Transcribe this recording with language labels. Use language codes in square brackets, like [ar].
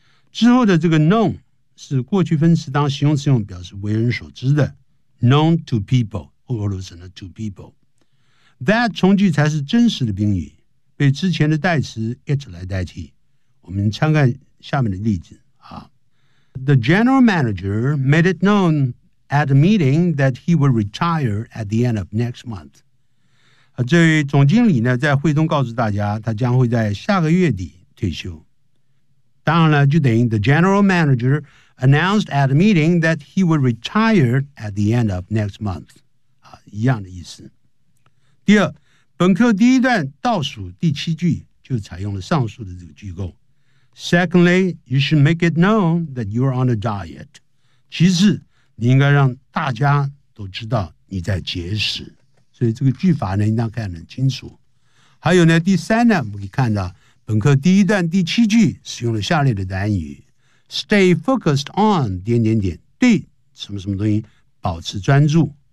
[zh] 之后的这个 known 是过去分词当形容词用，表示为人所知的 ， [en] known to people， [zh] 俄罗斯的 to people。 That 从句才是真实的宾语，被之前的代词 it 来代替。我们参看下面的例子啊。 [en] The general manager made it known at a meeting that he would retire at the end of next month。 [zh] 这位总经理呢，在会中告诉大家，他将会在下个月底退休。当然了，就等于 [en] the general manager announced at a meeting that he would retire at the end of next month。 [zh] 啊，一样的意思。第二，本课第一段倒数第七句就采用了上述的这个句构。 [en] Secondly, you should make it known that you are on a diet. [zh] 其次，你应该让大家都知道你在节食。所以这个句法呢，应当看得很清楚。还有呢，第三呢，我们可以看到本课第一段第七句使用了下列的单语 ：stay focused on 点点点，对什么什么东西保持专注。